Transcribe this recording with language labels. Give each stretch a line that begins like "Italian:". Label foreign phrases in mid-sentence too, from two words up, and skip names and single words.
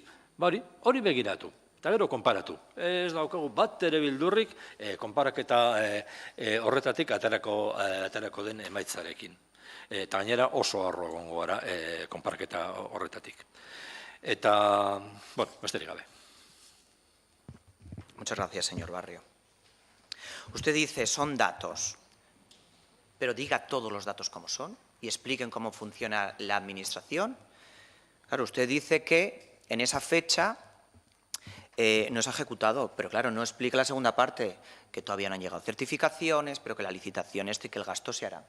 Basque: Hori begiratu. Eta gero, konparatu. Ez daukagu bat ere bildurrik konparaketa horretatik aterako den emaitzarekin. Eta gainera oso harro egongo gara konparaketa horretatik. Eta, besterik gabe.
Spanish: Muchas gracias, señor Barrio. Usted dice, son datos, pero diga todos los datos como son y expliquen cómo funciona la administración. Claro, usted dice que en esa fecha no se ha ejecutado, pero claro, no explica la segunda parte, que todavía no han llegado certificaciones, pero que la licitación y que el gasto se hará.